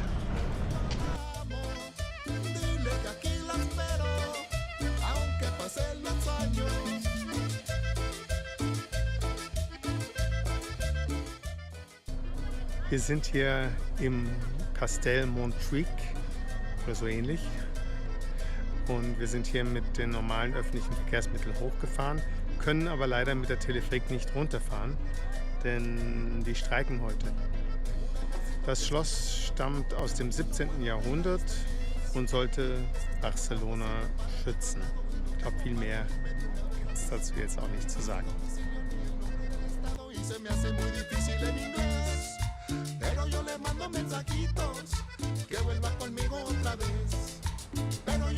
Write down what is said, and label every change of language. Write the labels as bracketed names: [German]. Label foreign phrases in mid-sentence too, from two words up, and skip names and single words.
[German] Wir sind hier im Castel Montjuïc oder so ähnlich und wir sind hier mit den normalen öffentlichen Verkehrsmitteln hochgefahren, können aber leider mit der Teleferik nicht runterfahren, denn die streiken heute. Das Schloss stammt aus dem 17. Jahrhundert und sollte Barcelona schützen. Ich glaube, viel mehr gibt es dazu jetzt auch nicht zu sagen. [Spanish] Pero yo le mando mensajitos que vuelva conmigo otra vez. Pero yo